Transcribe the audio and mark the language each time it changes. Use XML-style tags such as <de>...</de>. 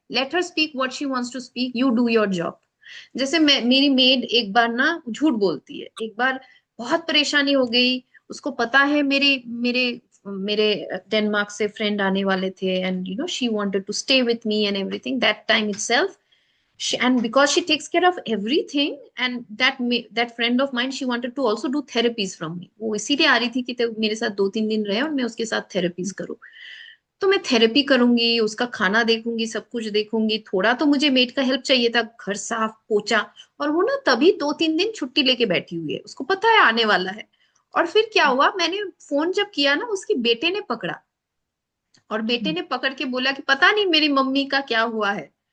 <en>Let her speak what she wants to speak, you do your job.</en> <hi>जैसे मेरी made एक बार ना झूठ बोलती है। एक बार बहुत परेशानी हो गई, उसको पता है मेरे मेरे मेरे डेनमार्क से फ्रेंड आने वाले थे,</hi> <en>And she wanted to stay with me and everything that time itself. And because she takes care of everything, and that friend of mine, she wanted to also do therapies from me.</en> <hi>वो इसीलिए आ रही थी कि मेरे साथ 2-3 दिन रहे और मैं उसके साथ थेरेपीज करूँ। तो मैं थेरेपी करूंगी, उसका खाना देखूंगी, सब कुछ देखूंगी। थोड़ा तो मुझे मेड का हेल्प चाहिए था, घर साफ पोछा। और वो ना तभी 2-3 दिन छुट्टी लेके बैठी हुई है, उसको पता है आने वाला है। और फिर क्या हुआ, मैंने फोन जब किया ना, उसके बेटे ने पकड़ा, और बेटे ने पकड़ के बोला कि पता नहीं मेरी मम्मी का क्या हुआ है।</hi>